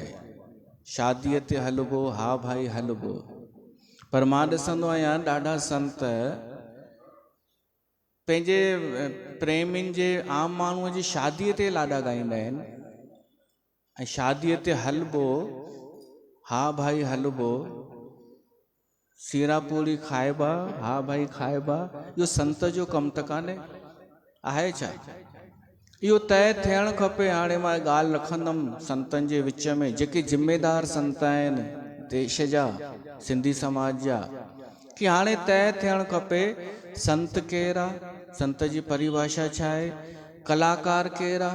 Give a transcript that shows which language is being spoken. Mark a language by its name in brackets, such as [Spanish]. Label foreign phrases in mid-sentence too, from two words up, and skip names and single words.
[Sindhi] शादीअ ते हलिबो, हा भाई हलिबो। पर मां ॾिसंदो आहियां ॾाढा संत पंहिंजे प्रेमियुनि जे, आम माण्हूअ जी शादीअ ते लाॾा ॻाईंदा आहिनि ऐं शादीअ ते हलिबो, हा भाई हलिबो, सीरा पूड़ी खाइबा, हा भाई खाइबा। इहो संत जो कमु त कान्हे, आहे छा? इहो तय थियणु खपे। हाणे मां ॻाल्हि रखंदुमि संतनि जे विच में, जेके ज़िम्मेदार संत आहिनि देश जा, सिंधी समाज जा, कि हाणे तय थियणु खपे संत केरु आहे, संत जी परिभाषा छा आहे, कलाकार केरु आहे।